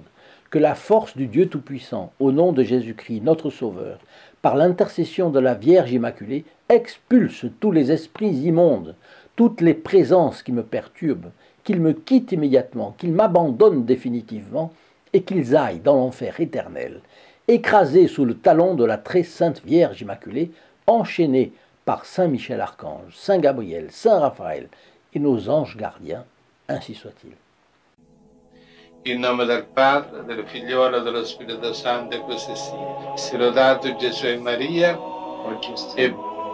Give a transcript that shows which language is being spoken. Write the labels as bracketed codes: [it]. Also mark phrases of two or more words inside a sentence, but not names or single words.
[fr] Que la force du Dieu Tout-Puissant, au nom de Jésus-Christ, notre Sauveur, par l'intercession de la Vierge Immaculée, expulse tous les esprits immondes, toutes les présences qui me perturbent, qu'ils me quittent immédiatement, qu'ils m'abandonnent définitivement, et qu'ils aillent dans l'enfer éternel, écrasés sous le talon de la très sainte Vierge Immaculée, enchaînés par Saint Michel Archange, Saint Gabriel, Saint Raphaël et nos anges gardiens, ainsi soit-il. [it] In nome del Padre, del Figliolo e dello Spirito Santo, e così sia. Sia lodato Gesù e Maria, e